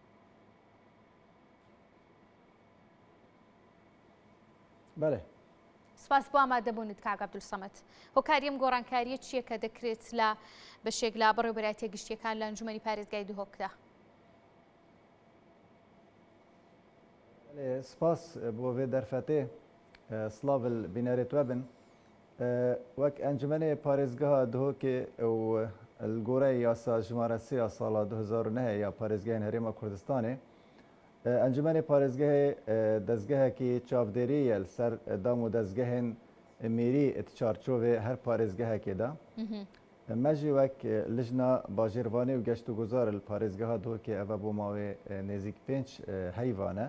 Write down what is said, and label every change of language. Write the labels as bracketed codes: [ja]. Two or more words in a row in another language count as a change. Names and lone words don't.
[ckb] بەڵێ سپاس بۆ ئامادەبوونت کاک عەبدولسەمەد. هۆکاریم گۆڕانکاریە چییە کە دەکرێت لە بەشێک لە بەڕێوەبەری تێگەشتیەکان لە ئەنجومەنی پارێزگای دوهۆکدا؟ [ku] سپاس بۆ vê derfetê سلاڤ بینەرێت webin wek encumene parêzgeha Duhokê û li goreyê yasa jimare sê ya sala 2009 ya Parêzgehên Herêma Kurdistanê encumene parêzgehê dezgehekî çavdêrî ye li ser dam û dezgehên mîrî ti çarçovê her parêzgehekê de me jî wek lijna bajêrvanê û geşt û guzar li parêzgeha Duhokê ev bû mavê nêzik 5 heyvan e.